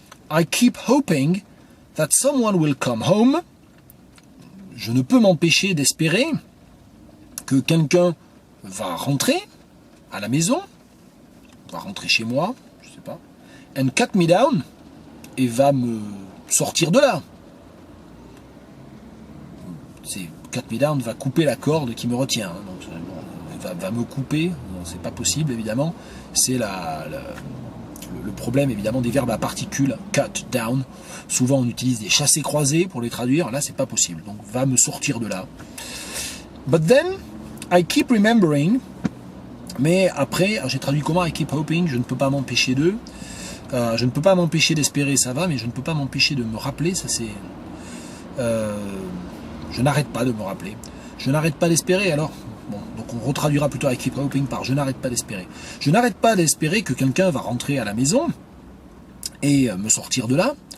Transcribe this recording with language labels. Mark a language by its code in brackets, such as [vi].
[en] I keep hoping that someone will come home. [fr] Je ne peux m'empêcher d'espérer que quelqu'un va rentrer à la maison, va rentrer chez moi, je sais pas, [en] and cut me down, [fr] et va me sortir de là. C'est cut me down va couper la corde qui me retient. Hein, donc, va me couper, c'est pas possible évidemment. C'est le problème évidemment des verbes à particules, cut down. Souvent on utilise des chassés-croisés pour les traduire, là c'est pas possible. Donc va me sortir de là. [en] But then I keep remembering. [fr] Mais après, j'ai traduit comment? [en] I keep hoping, [fr] je ne peux pas m'empêcher de. Je ne peux pas m'empêcher d'espérer, ça va, mais je ne peux pas m'empêcher de me rappeler, ça c'est... je n'arrête pas de me rappeler. Je n'arrête pas d'espérer, alors... Bon, donc on retraduira plutôt [en] I keep hoping [fr] par je n'arrête pas d'espérer. Je n'arrête pas d'espérer que quelqu'un va rentrer à la maison et me sortir de là.